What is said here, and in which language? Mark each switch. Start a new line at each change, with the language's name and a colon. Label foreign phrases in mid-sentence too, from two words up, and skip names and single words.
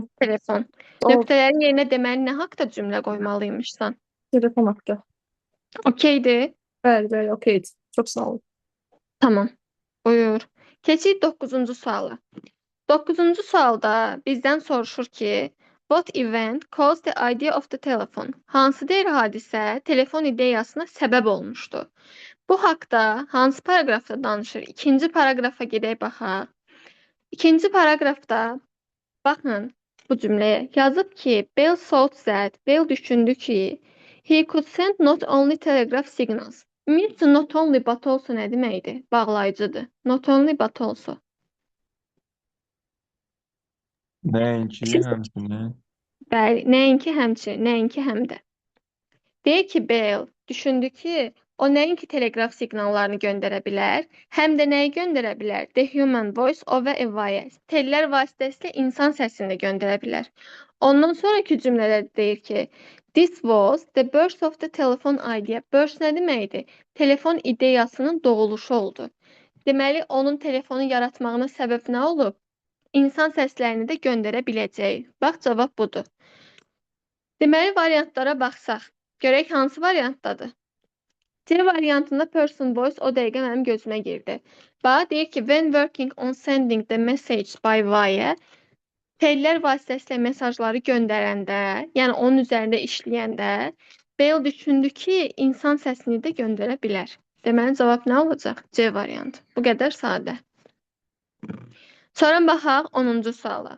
Azerbaijani: Telefon. O Nöqtələrin yerinə deməli nə haqda cümlə qoymalıymışsan? telefon haqqı. Okeydir. Bəli, bəli, okeydir. Çox sağ olun. Tamam. Buyur. Keçik 9-cu suala. 9-cu sualda bizdən soruşur ki,
English: what event caused the idea of the telephone?
Azerbaijani: Hansı deyir hadisə telefon ideyasına səbəb olmuşdu? Bu haqda hansı paraqrafda danışır? İkinci paraqrafa gedək baxaq. İkinci paraqrafda baxın bu cümləyə. Yazıb ki,
English: Bell thought that, Bell
Azerbaijani: düşündü ki,
English: he could send not only telegraph signals.
Azerbaijani: Ümumiyyətcə,
English: not only but also
Azerbaijani: nə deməkdir? Bağlayıcıdır.
English: Not only but also.
Azerbaijani: Nəinki, həmçinin. Bəli, nəinki həmçinin, nəinki həm də. Deyir ki, Bell düşündü ki, o nəinki teleqraf siqnallarını göndərə bilər, həm də nəyi göndərə bilər?
English: The human voice over a wire.
Azerbaijani: Tellər vasitəsilə insan səsini də göndərə bilər. Ondan sonraki cümlədə deyir ki,
English: this was the birth of the telephone idea.
Azerbaijani: Birth nə deməkdir? Telefon ideyasının doğuluşu oldu. Deməli, onun telefonu yaratmağına səbəb nə olub? İnsan səslərini də göndərə biləcək. Bax, cavab budur. Deməli, variantlara baxsaq, görək hansı variantdadır? C variantında
English: person voice
Azerbaijani: o dəqiqə mənim gözümə girdi. Bax, deyir ki,
English: when working on sending the message by wire,
Azerbaijani: tellər vasitəsilə mesajları göndərəndə, yəni onun üzərində işləyəndə, Bell düşündü ki, insan səsini də göndərə bilər. Deməli, cavab nə olacaq? C variantı. Bu qədər sadə. Sonra baxaq 10-cu suala.